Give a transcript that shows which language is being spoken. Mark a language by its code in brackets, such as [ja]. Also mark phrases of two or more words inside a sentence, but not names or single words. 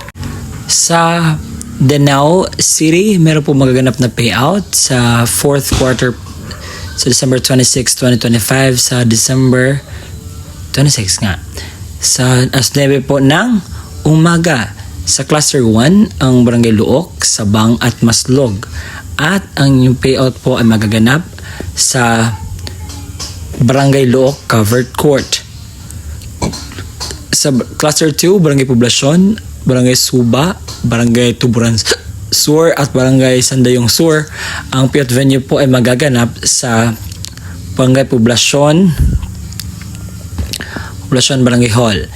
[tl] Sa Danao City, meron po magaganap na payout sa [en] fourth quarter [tl] sa December 26, 2025 sa December 26 nga. Sa alas 9 po ng umaga sa Cluster 1 ang Barangay Luok, Sabang at Maslog. At ang yung payout po ay magaganap sa Barangay Luok Covered Court. Sa Cluster 2, Barangay Poblasyon, Barangay Suba, Barangay Tuburan Sur at Barangay Sandayong Sur. Ang payout venue po ay magaganap sa Barangay Poblasyon, Barangay Hall.